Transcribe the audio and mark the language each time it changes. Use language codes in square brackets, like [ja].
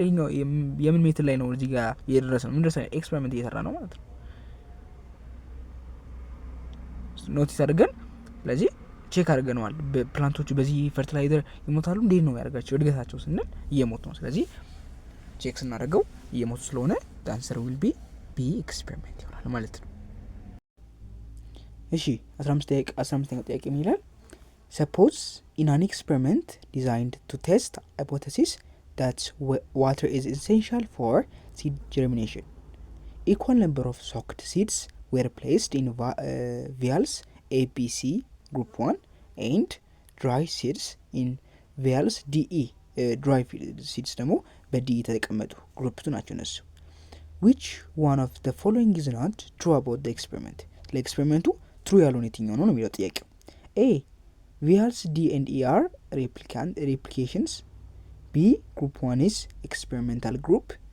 [am] ይሄኛው የምን ሜትድ ላይ ነው እዚህ ጋር እየደረሰ ነው? ምን ደረሰ? ኤክስፐሪመንት እየሰራ ነው ማለት ነው። ኖቲስ አድርገን ስለዚህ ቼክ አድርገነዋል። ፕላንቶቹ በዚህ ፈርቲላይዘር ይሞታሉ። እንዴት ነው ያደርጋቸው እድገታቸው ስንል እየሞቱ ነው። ስለዚህ ቼክ ስናደርገው እየሞቱ ስለሆነ አንሰር ዊል ቢ ኤክስፐሪመንት ይሆናል ማለት ነው። እሺ 15ኛው ጥያቄ ምን ይላል? [en] Suppose in an experiment designed to test hypothesis that water is essential for seed germination, equal number of soaked seeds were placed in vials ABC group 1 and dry seeds in vials DE dry seeds [am] ደግሞ በዲኢ ተቀመጡ ግሩፕ 2 ናቸው እነሱ። [en] which one of the following is not true about the experiment? [am] ለኤክስፐሪመንቱ ትሩ ያልሆነ የትኛው ነው የሚለው ጥያቄው። [en] A vials D and E are replications. B group 1 is experimental group.